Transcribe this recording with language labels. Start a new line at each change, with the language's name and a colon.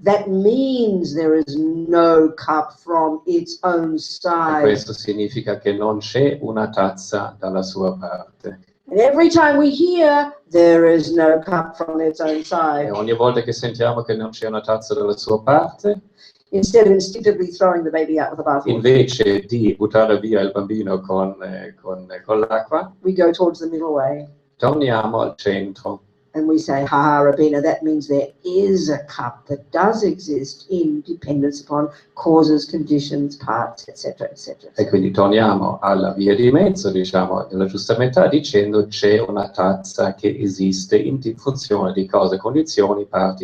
English: that means there is no cup from its own
Italian: e
English: side.
Italian: questo significa che non c'è una tazza dalla sua parte.
English: And every time we hear there is no cup from its own
Italian: E
English: side,
Italian: ogni volta che sentiamo che non c'è una tazza dalla sua parte,
English: instead of instinctively throwing the baby out with the bathwater,
Italian: invece di buttare via il bambino con l'acqua,
English: we go towards the middle way
Italian: torniamo al centro
English: and we say, ha, Robina, that means there is a cup that does exist in dependence upon causes, conditions, parts, etc., etc.
Italian: e quindi torniamo alla via di mezzo, diciamo, nella giusta metà, dicendo c'è una tazza che esiste in funzione di cose, condizioni, parti,